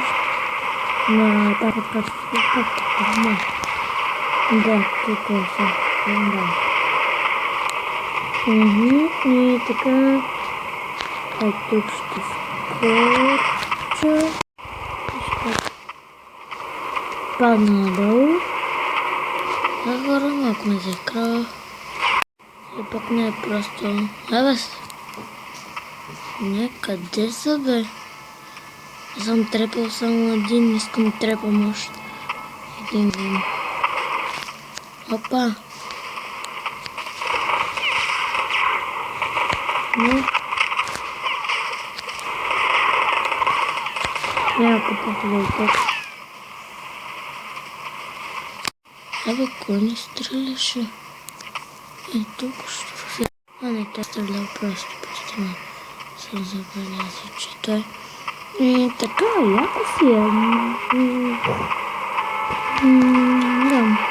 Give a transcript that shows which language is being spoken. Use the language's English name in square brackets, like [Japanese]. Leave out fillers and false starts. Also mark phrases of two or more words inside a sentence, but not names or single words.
[Russian] На так вот как-то. Да, тут тоже. Да. [Bulgarian] И така. А тук ще скоча. Ще падна надолу. Хора, малко ме закрава. И пък не е просто... Не, къде са, бе? Аз съм трепал само един, искам да трепам още. Един вим. Опа! [Russian] Ну, я попробую так. [Bulgarian] Абе, кой не стреляше? И тук що? Не, той стрелял просто постоянно. Съм забелязал, че той... така, яко си е. Да.